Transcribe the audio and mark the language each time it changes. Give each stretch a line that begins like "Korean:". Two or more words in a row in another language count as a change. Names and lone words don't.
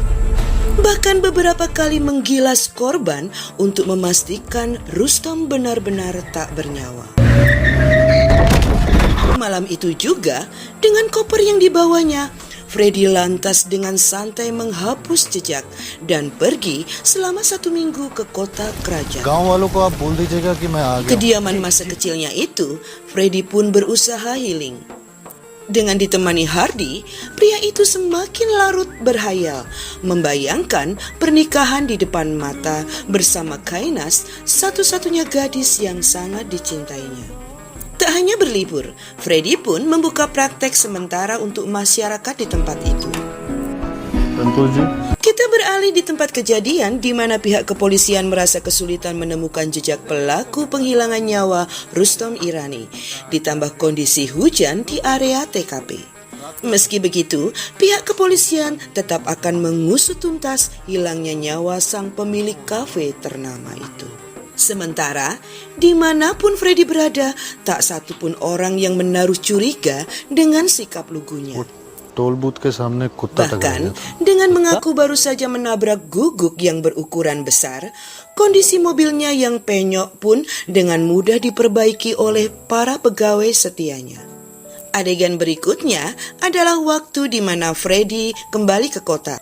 Indonesian: Bahkan beberapa kali menggilas korban untuk memastikan Rustom benar-benar tak bernyawa. Malam itu juga, dengan koper yang dibawanya, Freddy lantas dengan santai menghapus jejak dan pergi selama 1 minggu ke kota kerajaan.
Hindi: गांव वालों को आप बोल दीजिएगा कि मैं आ गया.
Indonesian: Kediaman masa kecilnya itu, Freddy pun berusaha healing. Dengan ditemani Hardy, pria itu semakin larut berhayal, membayangkan pernikahan di depan mata bersama Kainas, satu-satunya gadis yang sangat dicintainya. Tak hanya berlibur, Freddy pun membuka praktek sementara untuk masyarakat di tempat itu.
Hindi: संतोष जी.
Indonesian: Kita beralih di tempat kejadian di mana pihak kepolisian merasa kesulitan menemukan jejak pelaku penghilangan nyawa Rustom Irani, ditambah kondisi hujan di area TKP. Meski begitu, pihak kepolisian tetap akan mengusut tuntas hilangnya nyawa sang pemilik kafe ternama itu. Sementara, dimanapun Freddy berada, tak satupun orang yang menaruh curiga dengan sikap lugunya.
English: toll booth
Hindi: के सामने कुत्ता टकरा
Indonesian: Bahkan,
Hindi: गया था.
Indonesian: dengan mengaku baru saja menabrak guguk yang berukuran besar, kondisi mobilnya yang penyok pun dengan mudah diperbaiki oleh para pegawai setianya. Adegan berikutnya adalah waktu di mana Freddy kembali ke kota.